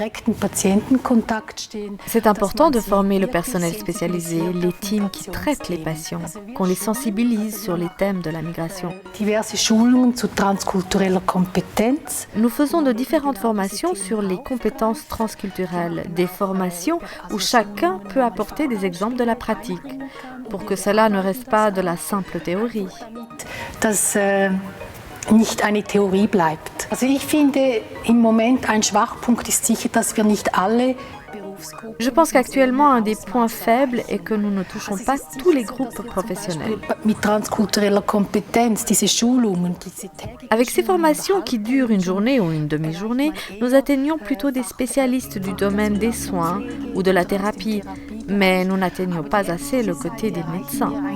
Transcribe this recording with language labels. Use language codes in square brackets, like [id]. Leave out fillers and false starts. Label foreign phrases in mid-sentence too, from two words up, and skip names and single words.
[fr] C'est important de former le personnel spécialisé, les teams qui traitent les patients, qu'on les sensibilise sur les thèmes de la migration. Nous faisons de différentes formations sur les compétences transculturelles, des formations où chacun peut apporter des exemples de la pratique, pour que cela ne reste pas de la simple théorie. [de] Nicht eine Theorie bleibt. Also ich finde, im Moment ein Schwachpunkt ist sicher, dass wir nicht alle. [fr] Je pense qu'actuellement, un des points faibles est que nous ne touchons pas tous les groupes professionnels. Avec ces formations qui durent une journée ou une demi-journée, nous atteignons plutôt des spécialistes du domaine des soins ou de la thérapie, mais nous n'atteignons pas assez le côté des médecins.